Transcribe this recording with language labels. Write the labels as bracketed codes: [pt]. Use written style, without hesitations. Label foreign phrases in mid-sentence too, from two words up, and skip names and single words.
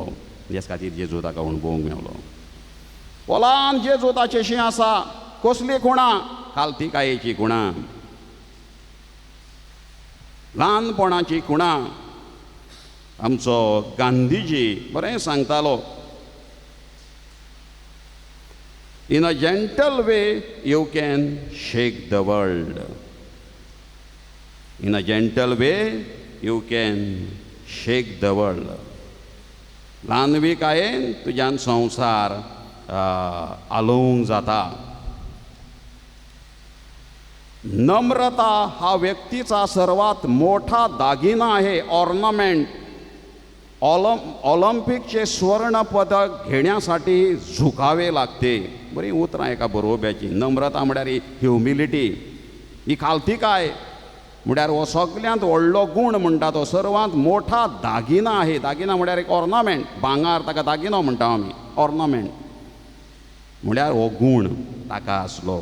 [kok] ह्याच खातीर जेजू ताका अणभवूंक मेवलो. पोलान जेजू ताचेशी आसा. कसली खुणां? खालतीकायेची खुणां, ल्हानपणाची खुणां. आमचो गांधीजी बरें सांगतालो, [en] In a gentle way you can shake the world. In a gentle way you can shake the world. [kok] ल्हानविकायेन तुज्यान संवसार आलोवंक जाता. [mr] नम्रता हा व्यक्तीचा सर्वात मोठा दागिना आहे, ऑर्नामेंट. ऑलिम्पिकचे स्वर्ण पदक घेण्यासाठी झुकावे लागते. [kok] बरी उतरां एका बरोवप्याची. नम्रता म्हळ्यार ही ह्युमिलिटी, ही खालतीकाय म्हळ्यार हो सगळ्यांत व्हडलो गुण म्हणटा तो, [mr] सर्वांत मोठा दागिना आहे. [kok] दागिना म्हळ्यार एक ऑर्नामेंट. भांगार ताका दागिनो म्हणटा आमी, ऑर्नामेंट म्हळ्यार हो गुण ताका आसलो.